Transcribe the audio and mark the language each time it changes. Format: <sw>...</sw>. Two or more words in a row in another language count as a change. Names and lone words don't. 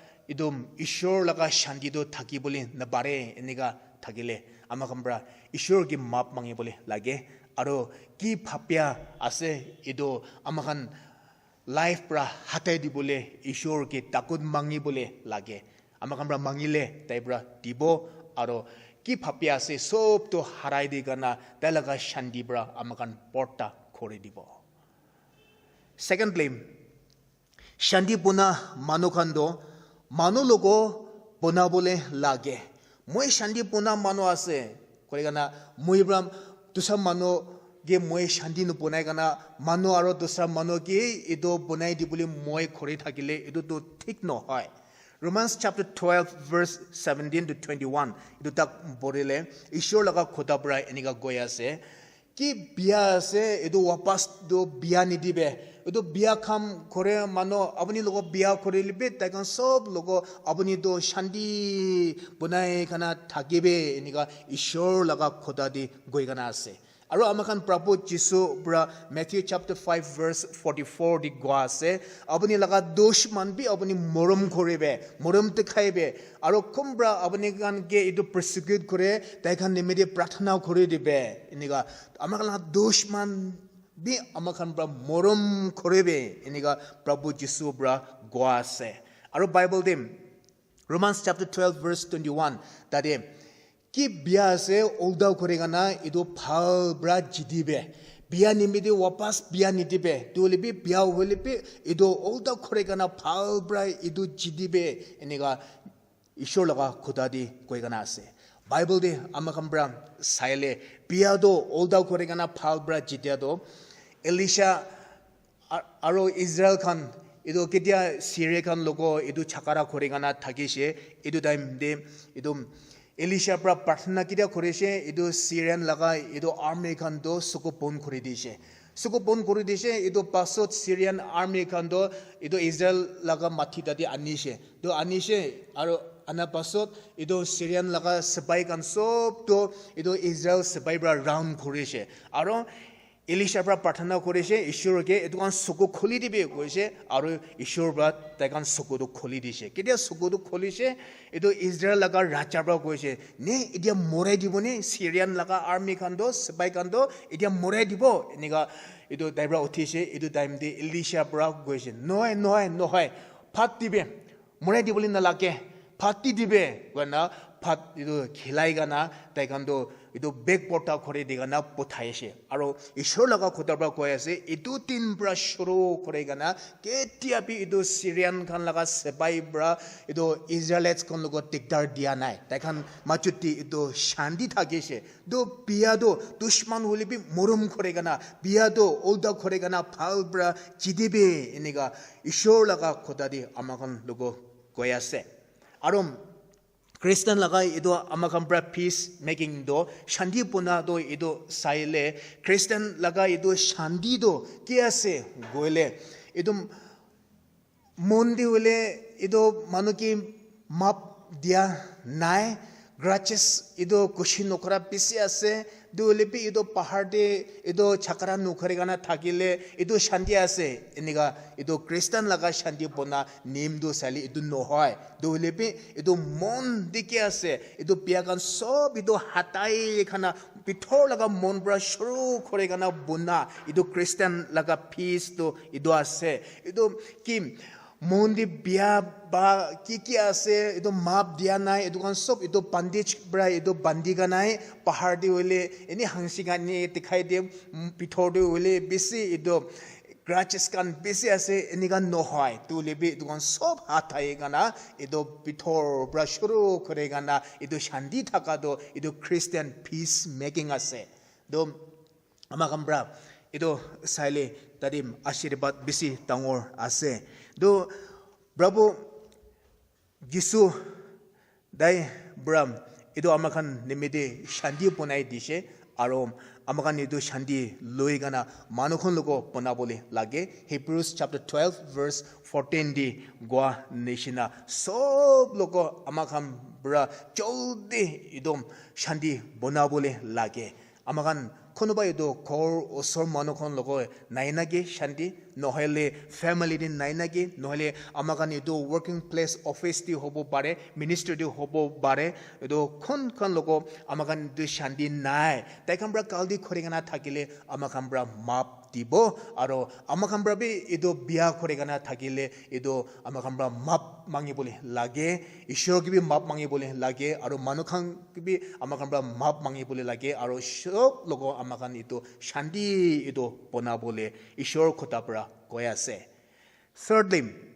<nag>idum ishor laga shanti do thaki bole na bare eniga thakile amakambra ishor ki map mangi bole lage aro ki phapya ase ido amakan life pra hatai di bole ishor ki takut mangi bole lage amakambra mangile taibra dibo aro ki phapya ase sob to harai di gana talaga shanti bra amakan porta khore dibo. Secondly, shanti puna manukando manu logo puna bole lage moi shanti puna manu ase kore gana moi bram dusra manu ge moi shanti no punai gana manu aro dusra manu ge ido punai di bole moi khore thakile ido to thik no hoy. Romans chapter 12 verse 17 to 21 ido tak borile ishor laga khoda pra eniga goya se ki biya se ido wapas do biya ni dibe ido biya kham kore mano apni logo biya kore libe takan sob logo apni do shanti bunai kana thakibe eniga ishor laga khoda di goi kana ase aro amakan prabhu jisu bra Matthew chapter 5 verse 44 di gwa ase apni laga dosh man bi apni morom korebe morom te khaibe aro kumbra apni kan ge ido persecute kore taikan nimede prathana kore dibe eniga amakan dosh man bi amakan bra morom korebe eniga prabhu jisu bra gwa ase aro bible dim Romans chapter 12 verse 21 tade ki biya se olda koregana ido phal bra jidibe biya nimide wapas biya nidibe dolibi biya holibe ido olda koregana phal bra ido jidibe eniga ishor laga khudadi koigana ase bible de amakam bra saile biya do olda koregana phal bra jidia do Elisha aro Israel kan ido ketia Syria kan logo ido chakara koregana thagishe ido time de ido Elisha pra prathna kidia koreshe ido Syrian laga ido army kan do sukopon kori dishe sukopon kori dishe ido pasot Syrian army kan do ido Israel laga mathi dadi anishe do anishe aro ana pasot ido Syrian laga sabai kan sob to ido Israel sabai bra round koreshe aro Elisha pra prathna koreshe ishor ke etukan suko kholi dibe koise aro ishor bra taikan suko do kholi dishe kedia suko do kholishe edo Israel laga raja bra koise ne edia morai dibone Syrian laga army kan do sabai kan do edia morai dibo eniga edo daibra uthishe edo time de Elisha bra koise noy phat dibe morai diboli na lake phati dibe gana phat edo khilai gana taikan do ido big porta khore digana pothaise aro ishor laga khotabra koyase idu tin bra shuru koregana ketia bi ido Syrian kan laga sebai bra ido Israelites kon logo tikdar dia nai takhan machuti ido shanti thagise do biya do dushman holibi morom koregana biya do olda koregana phal bra jidibe eniga ishor laga khotadi amakan logo koyase arom Christian laga ido amakam pra</nag> <en>peace making</en> <nag>do shanti puna do ido saile Christian laga ido shanti do kiase goile idum mondi wele ido manuki map dia nai grudges ido kushin nokra pisi ase do lepi ido pahar de ido chakara nukhare gana thakile ido shanti ase eniga ido Christian laga shanti pona name do sali ido no hoy do lepi ido mon dike ase ido piagan sob ido hatai khana pithor laga mon bra shuru khore gana buna ido Christian laga peace do ido ase ido kim mondi biya ba ki ase ido map dia nai ido kan sob ido bandage bra ido bandiga nai pahar de wele eni hangsinga ni dikhai de pithor de wele bisi ido grudges kan bisi ase eni kan no hoy tu lebi ido kan sob hatai gana ido pithor bra shuru kore gana ido shanti thaka do ido Christian</nag> <en>peace making</en> <nag>ase do amakam bra ido saile tadim ashirbat bisi tangor ase do Bravo Jisu dai bram ido amakan nimede shanti ponai dishe aro amakan ido shanti loi gana manukon logo pona bole lage Hebrews chapter 12 verse 14 di gwa neshina sob logo amakan bra joldi idom shanti bona bole lage amakan konoba ido kor osor manokon logo nainagi shanti nohele family din nainagi nohele amakan ido</nag> <en>working place office</en> <nag>di hobo bare ministry di hobo bare ido kon kan logo amakan ido shanti nai taikambra kaldi khoringana thakile amakambra map dibo aro amakambra bi ido biya khoringana thakile ido amakambra map mangi bole lage ishor ki bi map mangi bole lage aro manukhang ki bi amakambra map mangi bole lage aro shob logo amakan itu shanti itu pona bole ishor khota pra koya ase thirdly</nag>